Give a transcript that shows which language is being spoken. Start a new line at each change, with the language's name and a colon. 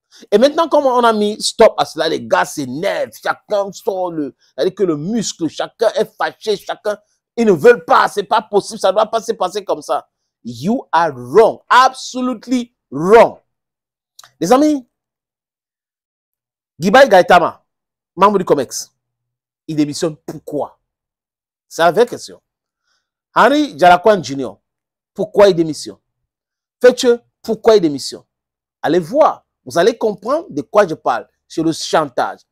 French: Et maintenant, comme on a mis stop à cela, les gars s'énervent, chacun sort c'est-à-dire que le muscle, chacun est fâché, chacun, ils ne veulent pas, c'est pas possible, ça ne doit pas se passer comme ça.
English: You are wrong, absolutely wrong.
French: Les amis, Guibaï Gaëtama, membre du COMEX, il démissionne pourquoi? C'est la vraie question. Henry Jalakwan Jr., pourquoi il démissionne? Fetche, pourquoi il démissionne? Allez voir, vous allez comprendre de quoi je parle. C'est le chantage.